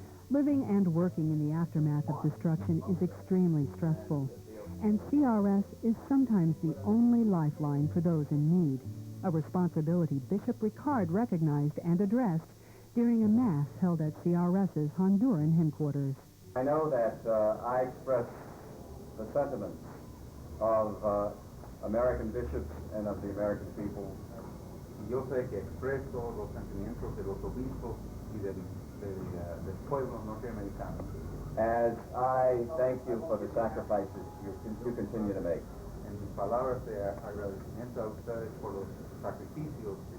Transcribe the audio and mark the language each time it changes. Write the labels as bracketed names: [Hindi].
[English] Living and working in the aftermath of destruction is extremely stressful, and CRS is sometimes the only lifeline for those in need, a responsibility Bishop Ricard recognized and addressed during a Mass held at CRS's Honduran headquarters. I know that I express the sentiments of American bishops and of the American people. [Spanish] Yo sé que expreso los sentimientos de los obispos y del pueblo norteamericano. [English] As I thank you for the sacrifices you continue to make. [Spanish] En mis palabras de agradecimiento a ustedes por los sacrificios.